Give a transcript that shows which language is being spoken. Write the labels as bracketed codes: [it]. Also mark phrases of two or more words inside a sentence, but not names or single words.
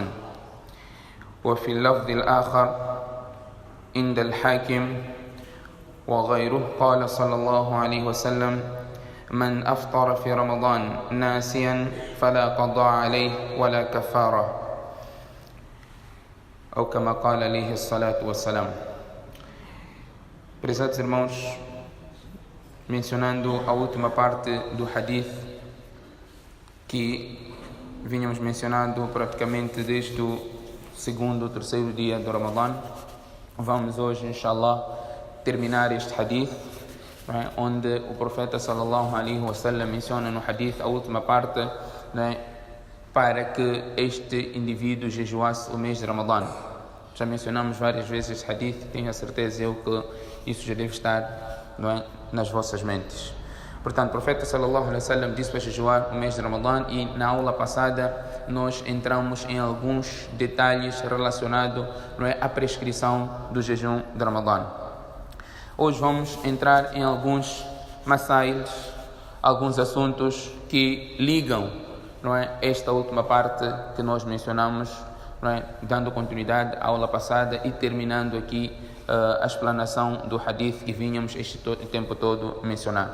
[ar] وفي اللفظ الآخر عند الحاكم وغيره قال صلى الله عليه وسلم: من أفطر في رمضان ناسيا فلا قضاء عليه ولا كفارة، ou كما قال عليه الصلاة والسلام. [pt] Prezados irmãos, mencionando a última parte do hadith que vínhamos mencionando praticamente desde o segundo ou terceiro dia do Ramadã, vamos hoje, inshallah, terminar este hadith, onde o profeta [ar] صلى الله عليه وسلم [pt] menciona no hadith a última parte, para que este indivíduo jejuasse o mês de Ramadã. Já mencionamos várias vezes este hadith, tenho a certeza eu que isso já deve estar nas vossas mentes. Portanto, o profeta [ar] صلى الله عليه وسلم [pt] disse para jejuar o mês de Ramadã, e na aula passada nós entramos em alguns detalhes relacionados à prescrição do jejum de Ramadã. Hoje vamos entrar em alguns masails, alguns assuntos que ligam esta última parte que nós mencionamos, dando continuidade à aula passada e terminando aqui a explanação do hadith que vínhamos este tempo todo mencionando.